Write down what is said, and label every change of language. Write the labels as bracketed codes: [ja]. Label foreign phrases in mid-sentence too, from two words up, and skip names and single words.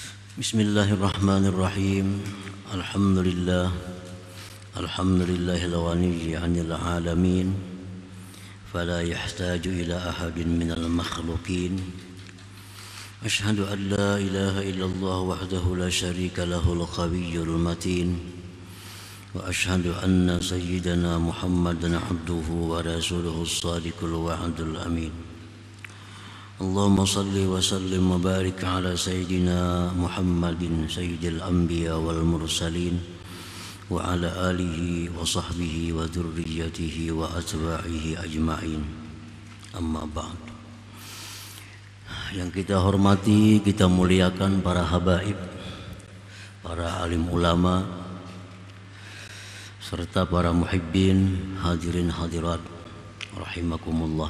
[ar] بسم الله الرحمن الرحيم الحمد لله الغني عن العالمين فلا يحتاج إلى أحد من المخلوقين. أشهد أن لا إله إلا الله وحده لا شريك له القوي المتين. وأشهد أن سيدنا محمدا عبده ورسوله الصادق الوعد الأمين. اللهم صل وسلم وبارك على سيدنا محمد سيد الأنبياء والمرسلين وعلى آله وصحبه وذريته وأتباعه أجمعين. أما بعد. [id] Yang kita hormati, kita muliakan para habaib, para alim ulama, serta para muhibbin, hadirin hadirat rahimakumullah.